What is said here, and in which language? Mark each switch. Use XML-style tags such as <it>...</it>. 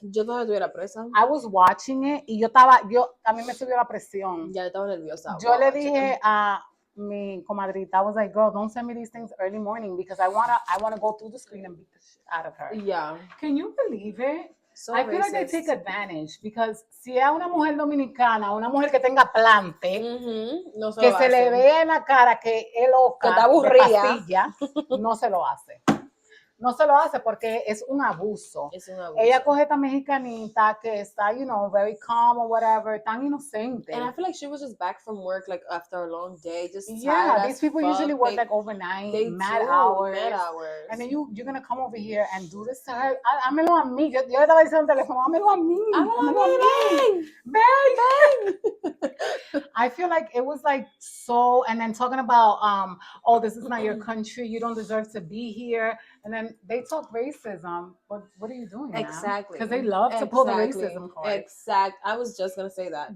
<es>Yo todavía estuviera presa.</es> <en>I was watching it</en> <es>y a mí me subió la presión. Ya estaba nerviosa. Yo le dije a mi comadrita,</es> <en>I was like, girl, don't send me these things early morning because I wanna go through the screen and beat the shit out of her. Yeah. Can you believe it? So I feel like they take advantage because</en> <es>si es una mujer dominicana, una mujer que tenga plante, no se que se le vea en la cara que es loca, que está aburrida, de pastilla, no se lo hace. No se lo hace porque es un abuso. Es un abuso. Ella coge esta mexicanita que está,</es> <en>you know, very calm or whatever,</en> <es>tan inocente.</es> <en>And I feel like she was just back from work, like after a long day, just yeah. These people usually work like overnight, mad hours. And then you're gonna come over here and do this to her.</en> <es>Hámelo a mí. Yo le estaba diciendo al teléfono, hámelo a mí. Hámelo a mí. Bang.</es> <en>I feel like it was like so, and then talking about, oh, this is not your country. You don't deserve to be here. And then they talk racism. What are you doing? Exactly. Because they love to pull the racism card. I was just going to say that.</en>